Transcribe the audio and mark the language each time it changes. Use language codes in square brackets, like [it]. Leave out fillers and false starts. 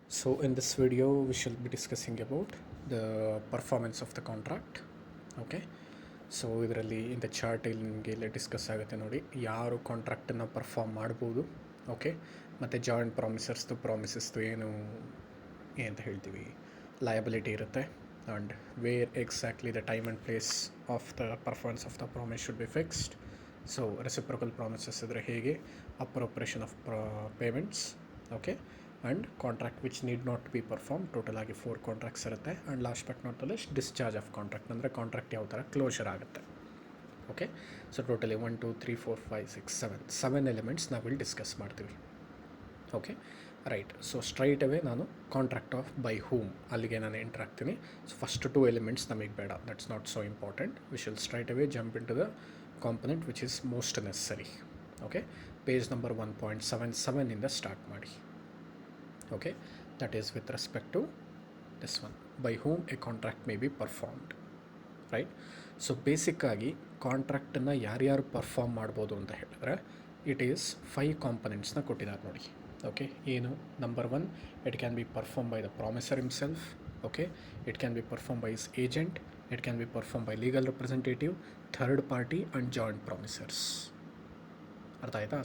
[en] So in this video we shall be discussing about the performance of the contract. [kn] Okay, [en] so [kn] ಇದರಲ್ಲಿ ಇಂದ chart ಇಲ್ಲಿ ನಿಮಗೆ ಇಲ್ಲಿ discuss ಆಗುತ್ತೆ ನೋಡಿ, ಯಾರು ಕಾಂಟ್ರಾಕ್ಟನ್ನು ಪರ್ಫಾರ್ಮ್ ಮಾಡ್ಬೋದು. ಓಕೆ, ಮತ್ತು [en] joint ಪ್ರಾಮಿಸಸ್ದು [kn] ಏನು ಅಂತ ಹೇಳ್ತೀವಿ, ಲಯಬಿಲಿಟಿ ಇರುತ್ತೆ. [en] And where exactly the time and place of the performance of the promise should be fixed. So reciprocal promises ಇದ್ದರೆ ಹೇಗೆ, appropriation of payments. Okay, and contract which need not be perform. [kn] Total ಆಗಿ 4 contracts ಇರುತ್ತೆ. [en] and last but not least discharge of contract, [kn] ಅಂದರೆ contract ಯಾವ ಥರ closure ಆಗುತ್ತೆ. [en] okay, so totally 1 2 3 4 5 6 7 elements [kn] ನಾವಿಲ್ಲಿ discuss ಮಾಡ್ತೀವಿ. [en] Okay, right. So straight away ನಾನು contract of by whom [kn] ಅಲ್ಲಿಗೆ ನಾನು ಎಂಟರ್ ಆಗ್ತೀನಿ. ಸೊ ಫಸ್ಟ್ 2 ಎಲಿಮೆಂಟ್ಸ್ ನಮಗೆ ಬೇಡ, [en] That's not so important. We shall straight away jump into the component which is most necessary. Okay, page number 1.77 ಇಂದ [kn] start ಮಾಡಿ. [en] Okay, that is with respect to this one, by whom a contract may be performed, right? [kn] So basic ಆಗಿ ಕಾಂಟ್ರಾಕ್ಟನ್ನು ಯಾರ್ಯಾರು perform ಮಾಡ್ಬೋದು ಅಂತ ಹೇಳಿದ್ರೆ, [en] it is 5 ಕಾಂಪೊನೆಂಟ್ಸ್ನ [kn] ಕೊಟ್ಟಿದ್ದಾರೆ ನೋಡಿ. Okay, ಏನು? [en] Number 1, it can be perform by the promisor himself. Okay, it can be perform by his agent, it can be perform by legal representative, third party and joint promisors. [kn] ಅರ್ಥ ಆಯಿತಾ?